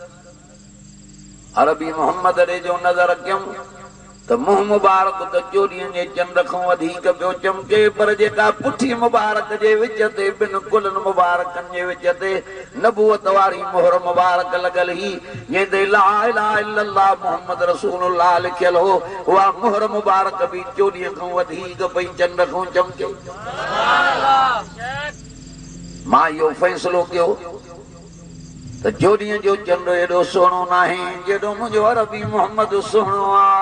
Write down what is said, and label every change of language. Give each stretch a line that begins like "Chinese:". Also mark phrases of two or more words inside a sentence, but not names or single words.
Sindhi: अरबी मोहम्मद ॾे जो नज़र कयमि त मुंहुं मुबारक त 24 जे चंड खां वधीक पियो चमके पर जेका पुठी मुबारक जे विच ते ॿिनि गुलनि मुबारकनि जे विच ते नबूअत वारी मोहर मुबारक लॻल ही जंहिं ते
Arabic: لا إله إلا الله محمد رسول الله
Sindhi: लिखियल हो। उहा मोहर मुबारक बि 24 खां वधीक पई चंड खां चमके। मां इहो फ़ैसिलो कयो त 24 जो चंड एॾो सुहिणो नाहे जेॾो मुंहिंजो अरबी मोहम्मद सुहिणो आहे।